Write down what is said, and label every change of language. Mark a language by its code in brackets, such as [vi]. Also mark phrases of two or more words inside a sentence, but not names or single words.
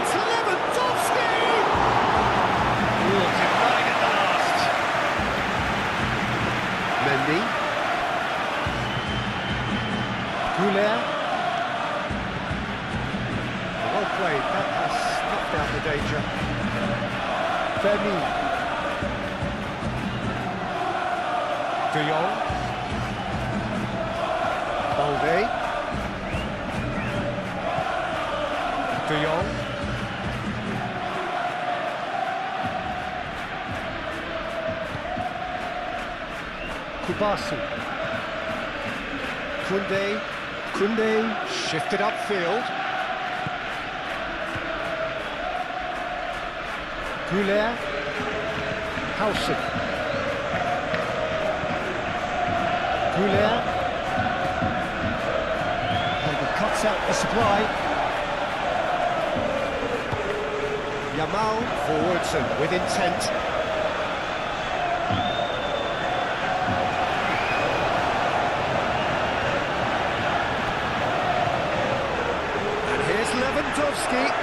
[en] It's Lewandowski! Denied at the last. Mendy. Güler. Well played. That has snuffed out the danger. Fera. De Jong. Balde. De Jong. Kubasu. Kunde shifted upfield. Güler. Howson. Güler. And he cuts out the supply. Yamal forwards and with intent. And here's Lewandowski.